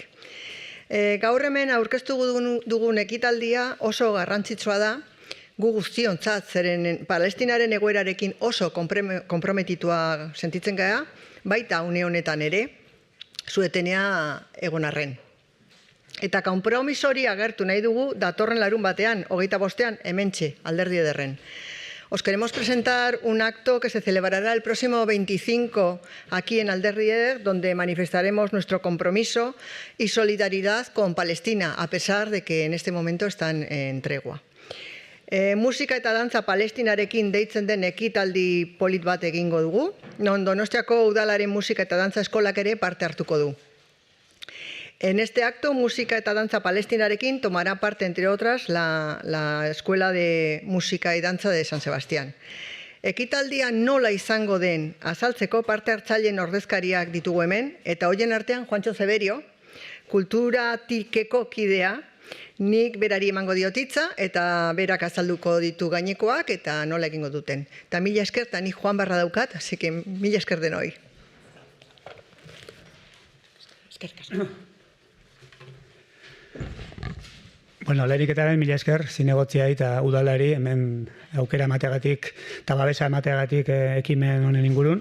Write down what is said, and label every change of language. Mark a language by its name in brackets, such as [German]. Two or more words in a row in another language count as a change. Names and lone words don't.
[Basque] Gaur hemen aurkeztu dugun ekitaldia oso garrantzitsua da, gu guztiontzat, zeren Palestinaren egoerarekin oso konprometitua sentitzen gara, baita une honetan ere, zuetenea egon arren. Eta konpromisori agertu nahi dugu datorren larun batean, 25ean, hementxe, Alderdi Ederren. [Spanish] Os queremos presentar un acto que se celebrará el próximo 25 aquí en Alderdi Eder, donde manifestaremos nuestro compromiso y solidaridad con Palestina, a pesar de que en este momento están en tregua. [Basque] Musika eta dantza palestinarekin deitzen den ekitaldi polit bat egingo dugu, non Donostiako udalaren musika eta dantza eskolak ere parte hartuko du. [Spanish] En este acto, [Basque] música eta danza palestinarekin [Spanish] tomará parte, entre otras, la Escuela de Música y Danza de San Sebastián. [Basque] Ekitaldia nola izango den azaltzeko parte hartzaileen ordezkariak ditugu hemen, eta hoien artean Juancho Zeberio, kulturatikeko kidea, nik berari emango diotitza, eta berak azalduko ditu gainekoak, eta nola egingo duten. Eta mila esker, eta nik Juan barra daukat, [Spanish] así que [Basque] mila esker denoi. Eskerrik asko. Bueno, lehenik eta mila esker, zinegotziai eta udalari hemen aukera emateagatik eta babesa emateagatik ekimen honen ingurun.